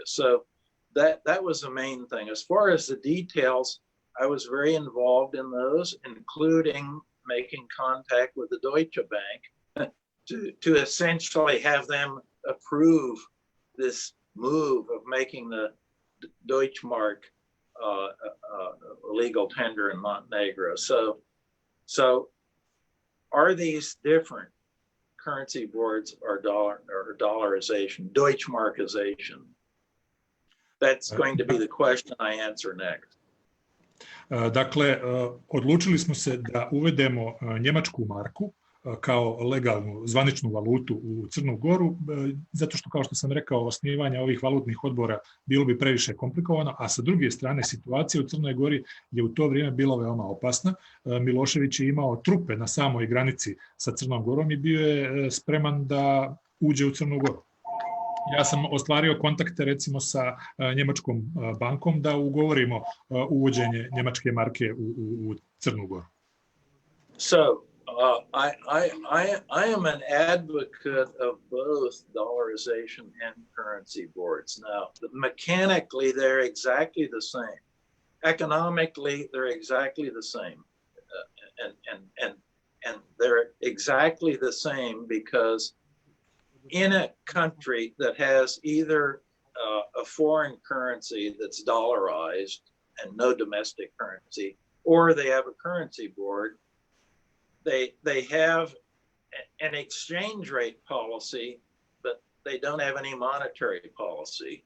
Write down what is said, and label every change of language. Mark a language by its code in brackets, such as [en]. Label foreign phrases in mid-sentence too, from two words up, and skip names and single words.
[en] So that was the main thing. As far as the details, I was very involved in those, including making contact with the Deutsche Bank to essentially have them approve this move of making the Deutschmark legal tender in Montenegro. So are these different currency boards or dollarization, Deutschmarkization? That's going to be the question I answer next. [sr] Dakle, odlučili smo se da uvedemo njemačku marku kao legalnu zvaničnu valutu u Crnu Goru, zato što, kao što sam rekao, osnivanje ovih valutnih odbora bilo bi previše komplikovano, a sa druge strane situacija u Crnoj Gori je u to vrijeme bila veoma opasna. Milošević je imao trupe na samoj granici sa Crnom Gorom i bio je spreman da uđe u Crnu Goru. Ja sam ostvario kontakte recimo sa njemačkom bankom da ugovorimo uvođenje njemačke marke u Crnu Goru. [en] So, I am an advocate of both dollarization and currency boards. Now, mechanically, they're exactly the same. Economically, they're exactly the same. And they're exactly the same because in a country that has either a foreign currency that's dollarized and no domestic currency, or they have a currency board, they have an exchange rate policy, but they don't have any monetary policy.